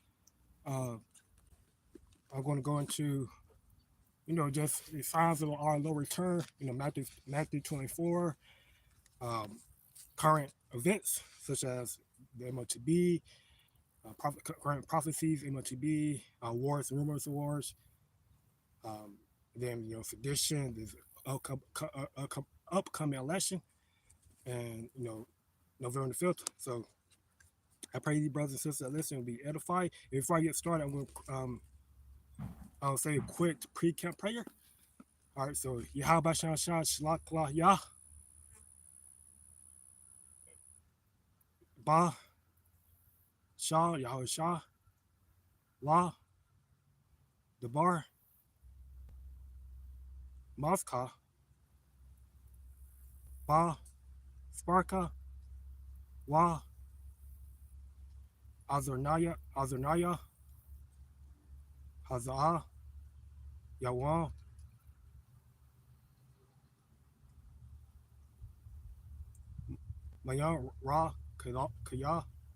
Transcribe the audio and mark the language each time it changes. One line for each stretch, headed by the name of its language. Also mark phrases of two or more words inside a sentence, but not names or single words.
English: I'm going to go into, just the signs of our Lord return, Matthew 24, current events such as the MOTB, current prophecies, MOTB, wars, rumors of wars, then, sedition, this upcoming election, and, November the 5th. So I pray you brothers and sisters that listen will be edified. Before I get started, I'm going to I'll say a quick pre-camp prayer. All right, so Yahweh Shan Shan Shalak La Yah Ba Shah Yahweh Shah La Debar Maska Ba Sparka Wa Azarnaya Hazaa Yawan Mayan Ra Kaya